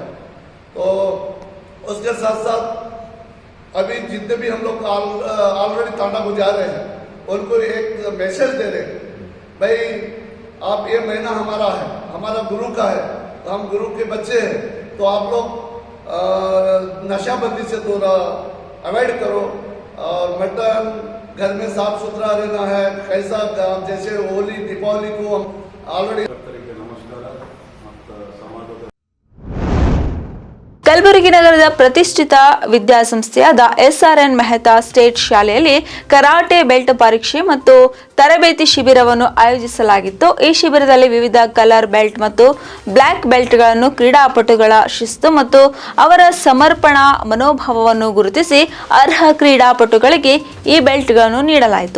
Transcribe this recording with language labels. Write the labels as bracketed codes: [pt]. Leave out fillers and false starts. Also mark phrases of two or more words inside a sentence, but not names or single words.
[hi] तो उसके साथ साथ अभी जितने भी हम लोग ऑलरेडी तांडा को जा रहे हैं उनको एक मैसेज दे रहे हैं, भाई आप ये महीना हमारा है, हमारा गुरु का है, तो हम गुरु के बच्चे हैं. तो आप लोग नशाबंदी से थोड़ा अवॉइड करो और मटन घर में साफ सुथरा रहना है. कैसा जैसे होली दीपावली को हम ऑलरेडी [kn] ಕಲಬುರಗಿ ನಗರದ ಪ್ರತಿಷ್ಠಿತ ವಿದ್ಯಾಸಂಸ್ಥೆಯಾದ SRN ಮೆಹ್ತಾ ಸ್ಟೇಟ್ ಶಾಲೆಯಲ್ಲಿ [en] karate belt [kn] ಪರೀಕ್ಷೆ ಮತ್ತು ತರಬೇತಿ ಶಿಬಿರವನ್ನು ಆಯೋಜಿಸಲಾಗಿತ್ತು. ಈ ಶಿಬಿರದಲ್ಲಿ ವಿವಿಧ [en] colour belt [kn] ಮತ್ತು [en] black belts [kn] ಕ್ರೀಡಾಪಟುಗಳ ಶಿಸ್ತು ಮತ್ತು ಅವರ ಸಮರ್ಪಣಾ ಮನೋಭಾವವನ್ನು ಗುರುತಿಸಿ ಅರ್ಹ ಕ್ರೀಡಾಪಟುಗಳಿಗೆ ಈ ಬೆಲ್ಟ್ಗಳನ್ನು ನೀಡಲಾಯಿತು.